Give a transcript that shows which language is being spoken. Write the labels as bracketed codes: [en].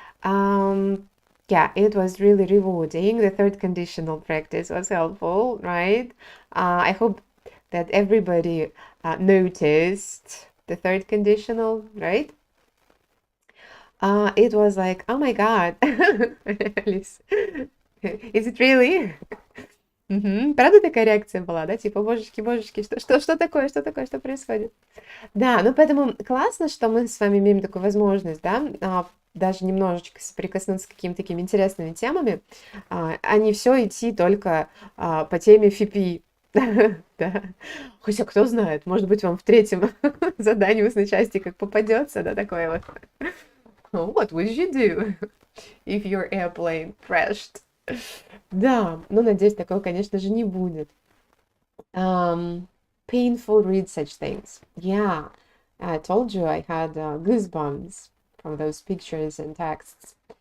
[en] Yeah, it was really rewarding. The third conditional practice was helpful, right? I hope that everybody noticed the third conditional, right? It was like, oh my God, Alice, is it really? [ru] Правда такая реакция была, да? Типа, божечки, что такое, что происходит? Да, ну поэтому классно, что мы с вами имеем такую возможность, да, даже немножечко соприкоснуться с какими-то такими интересными темами, а не все идти только по теме ФИПИ. Да. Хотя кто знает, может быть, вам в третьем задании устной части как попадется, да, такое вот. [en] What would you do if your airplane crashed? [ru] Да, ну, надеюсь, такого, конечно же, не будет. [en] Painful read such things. Yeah, I told you I had goosebumps from those pictures and texts.